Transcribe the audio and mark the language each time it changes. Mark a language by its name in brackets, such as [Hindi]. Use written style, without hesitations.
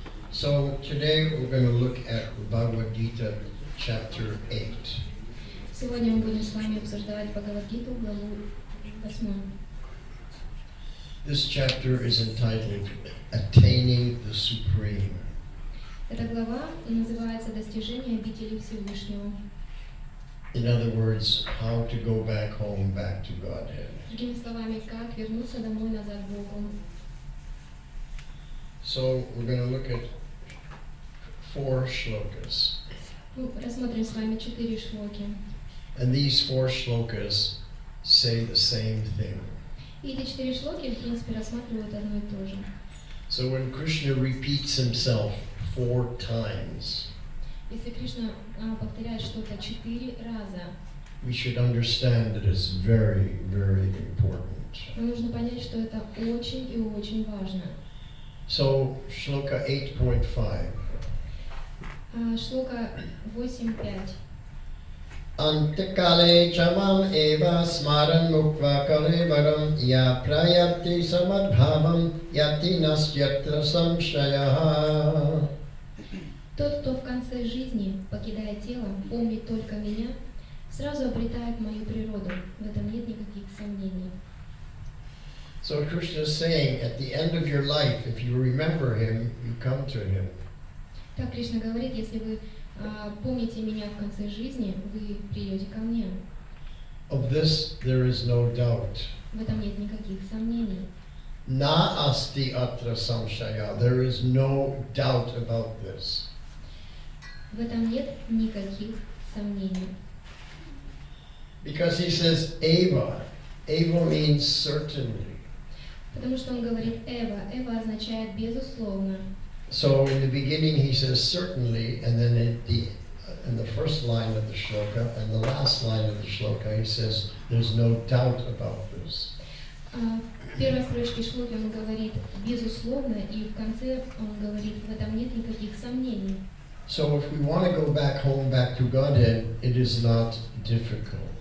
[English] So today we're going to look at Bhagavad Gita chapter 8. [Russian] Сегодня мы будем с вами обсуждать Бхагавад-гиту, главу 8. [English] This chapter is entitled Attaining the Supreme. [Russian] Эта глава называется «Достижение обители Всевышнего». [English] In other words, how to go back home, back to Godhead. [Russian] Другими словами, как вернуться домой назад к Богу. [English] So we're going to look at 4 shlokas. [Russian] Мы рассмотрим с вами 4 шлоки. [English] And these 4 shlokas say the same thing. [Russian] И эти 4 шлоки, в принципе, рассматривают одно и то же. [English] So when Krishna repeats himself 4 times, [Russian] Если Кришна повторяет что-то 4 раза, [English] we should understand that it's very, very important. [Russian] нам нужно понять, что это очень и очень важно. [English] So, shloka 8.5. [Russian] Шлока 8.5. [Sanskrit] Antakale chamam eva smaran mukva kalevaram ya prayati samadbhavam yati nasyatra samshayaha. [Russian] Тот, кто в конце жизни, покидая тело, помнит только меня, сразу обретает мою природу. В этом нет никаких сомнений. [English] So Krishna is saying, at the end of your life, if you remember him, you come to him. [Russian] Так Кришна говорит, если вы помните меня в конце жизни, вы придете ко мне. [English] Of this there is no doubt. [Russian] В этом нет никаких сомнений. [Sanskrit] Na asti atra samshaya. [English] There is no doubt about this. [Russian] В этом нет никаких сомнений. [English] Because he says eva. Eva means certainly. [Russian] Потому что он говорит «эва». «Эва» означает «безусловно». [English] So in the beginning he says certainly, and then in the first line of the shloka and the last line of the shloka he says there's no doubt about this. [Russian] В первой строчке шлоки он говорит «безусловно», и в конце он говорит «в этом нет никаких сомнений». [English] So if we want to go back home, back to Godhead, it is not difficult.